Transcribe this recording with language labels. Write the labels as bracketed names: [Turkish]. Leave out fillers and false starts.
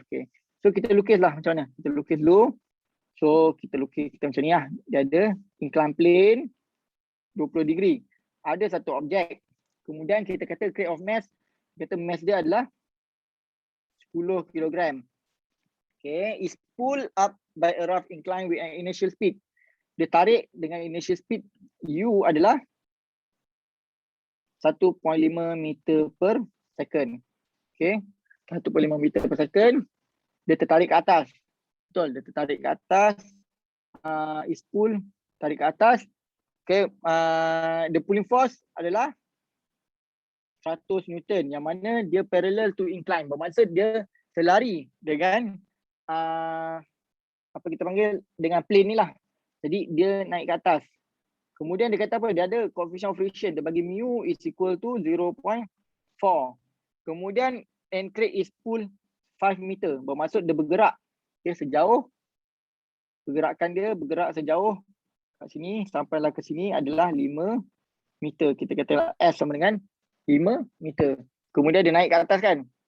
[Malay] Okay. So kita lukis lah macam mana? Kita lukis dulu. So kita lukis kita macam ni lah. Dia ada incline plane 20 degree. Ada satu objek. Kemudian kita kata crate of mass. Kata mass dia adalah 10 kg. Okay. [English] Is pulled up by a rough incline with an initial speed. [Malay] Dia tarik dengan initial speed U adalah 1.5 meter per second. Okay. 1.5 meter per second. Dia tertarik ke atas. Betul, dia tertarik ke atas. [English] Is pull, [Malay] tarik ke atas. Okay. [English] The pulling force [Malay] adalah [English] 100 Newton. [Malay] Yang mana dia [English] parallel to incline. [Malay] Bermaksud dia selari dengan apa kita panggil dengan plane ni lah. Jadi dia naik ke atas. Kemudian dia kata apa? Dia ada coefficient of friction. Dia bagi mu is equal to 0.4. [English] Kemudian and crate is pull 5 meter. [Malay] Bermaksud dia bergerak. Dia sejauh. Pergerakan dia bergerak sejauh kat sini sampailah ke sini adalah 5 meter. Kita kata S sama dengan 5 meter. Kemudian dia naik ke atas kan.